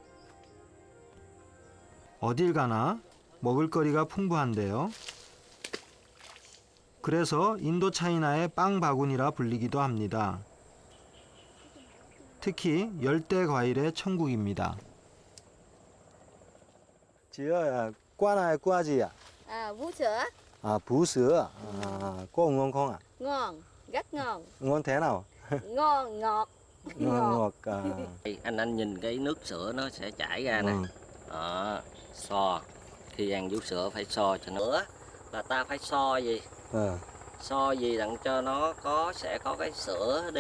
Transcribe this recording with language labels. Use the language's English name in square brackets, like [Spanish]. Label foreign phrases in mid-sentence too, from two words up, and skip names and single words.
[Korean] 어딜 가나 먹을거리가 풍부한데요. 그래서 인도차이나의 빵 바구니라 불리기도 합니다. 특히 열대 과일의 천국입니다. 지어야 과나야 과지야. [Vietnamese] À, vú sữa [Korean] 아, 부스. 아, [Vietnamese] có ngon không ạ? ngon, rất ngon, Ngon thế nào? ngon ngọt. Ngon ngọt. À. Anh nhìn cái nước sữa nó sẽ chảy ra nè. Ừ. Đó, so. Khi ăn vú sữa phải so cho nữa là ta phải so gì? Ờ. So gì đặng cho nó sẽ có cái sữa đi.